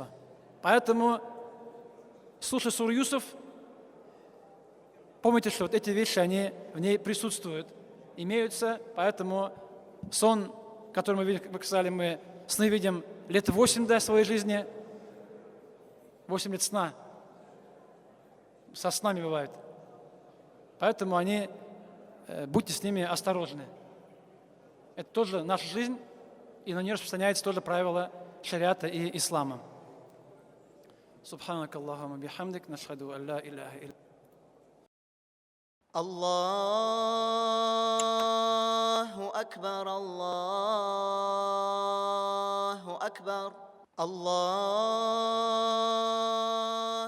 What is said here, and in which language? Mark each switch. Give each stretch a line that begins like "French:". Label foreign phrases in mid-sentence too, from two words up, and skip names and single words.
Russian: Поэтому, слушая суру Юсуф, помните, что вот эти вещи, они в ней присутствуют, имеются, поэтому сон, который мы сказали, мы сны видим лет 8 до своей жизни, 8 лет сна, со снами бывает. Поэтому они, будьте с ними осторожны. Это тоже наша жизнь, и на нее распространяется тоже правило шариата и ислама.
Arabic: سبحانك اللهم بحمدك نشهد أن لا إله إلا. الله أكبر الله أكبر الله